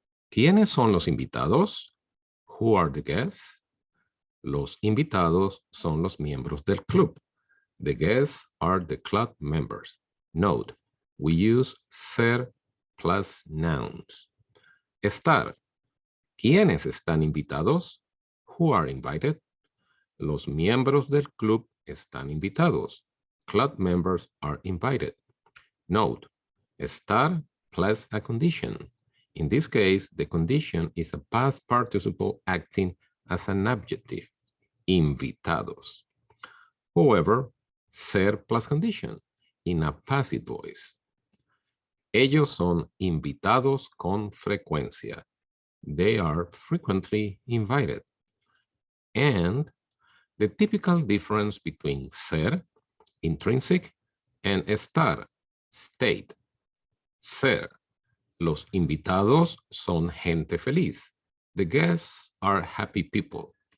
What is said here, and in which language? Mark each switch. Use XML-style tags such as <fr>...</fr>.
<es>¿Quiénes son los invitados?</es> <en>Who are the guests?</en> <es>Los invitados son los miembros del club.</es> <en>The guests are the club members. Note, we use ser plus nouns. Estar.</en> <es>¿Quiénes están invitados?</es> <en>Who are invited?</en> <es>Los miembros del club están invitados.</es> <en>Club members are invited. Note, estar plus a condition. In this case, the condition is a past participle acting as an adjective. Invitados. However, ser plus condition in a passive voice.</en> <es>Ellos son invitados con frecuencia.</es> <en>They are frequently invited. And the typical difference between ser, intrinsic, and estar, state.</en> <es>Ser. Los invitados son gente feliz.</es> <en>The guests are happy people.</en>